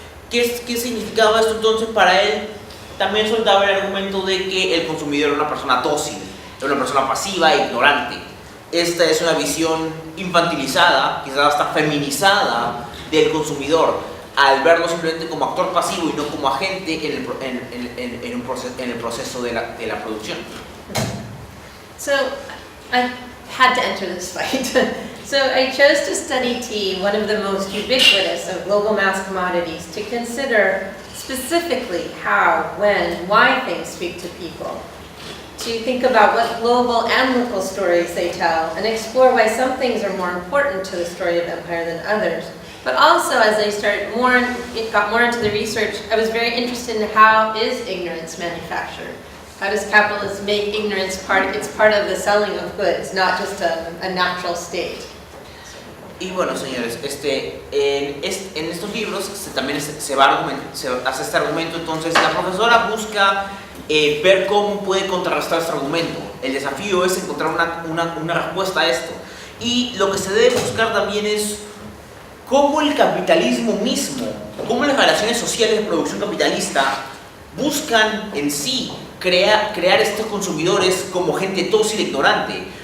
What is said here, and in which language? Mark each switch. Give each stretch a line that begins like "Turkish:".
Spanish: ¿Qué significaba esto entonces para él? También soltaba el argumento de que el consumidor era una persona dócil, era una persona pasiva e ignorante. Esta es una visión infantilizada, quizás hasta feminizada, del consumidor, al verlo simplemente como actor pasivo y no como agente en el proceso de la producción.
English: So I had to enter this fight. So I chose to study tea, one of the most ubiquitous of global mass commodities, to consider specifically how, when, why things speak to people, to think about what global and local stories they tell, and explore why some things are more important to the story of empire than others. But also, as I got more into the research, I was very interested in how is ignorance manufactured? How does capitalism make ignorance it's part of the selling of goods, not just a natural state?
Spanish: Y bueno, señores, en estos libros también se hace este argumento. Entonces la profesora busca ver cómo puede contrarrestar este argumento. El desafío es encontrar una respuesta a esto. Y lo que se debe buscar también es cómo el capitalismo mismo, cómo las relaciones sociales de producción capitalista buscan en sí crear estos consumidores como gente dócil e ignorante.